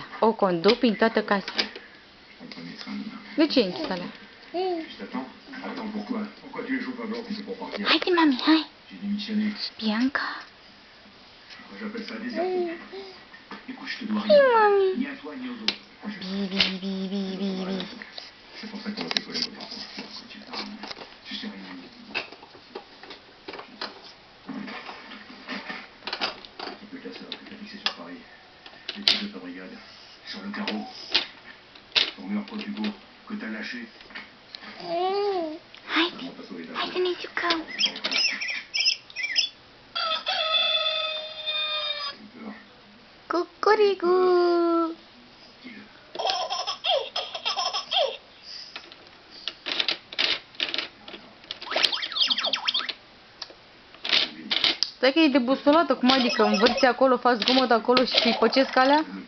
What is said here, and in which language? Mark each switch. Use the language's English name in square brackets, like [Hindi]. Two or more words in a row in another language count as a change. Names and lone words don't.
[Romanian] O conduc prin toată casa. De ce închis alea? Haide, mami, hai! Bianca! Hai, mami! Bi. [French] Sur le carreau, ton meilleur pote Hugo, que t'as lâché. [Romanian] Hai să ne jucăm! Cucurigu! Stai că e de busolată, cum adică învârți acolo, faci zgomot acolo și îi păcesc alea?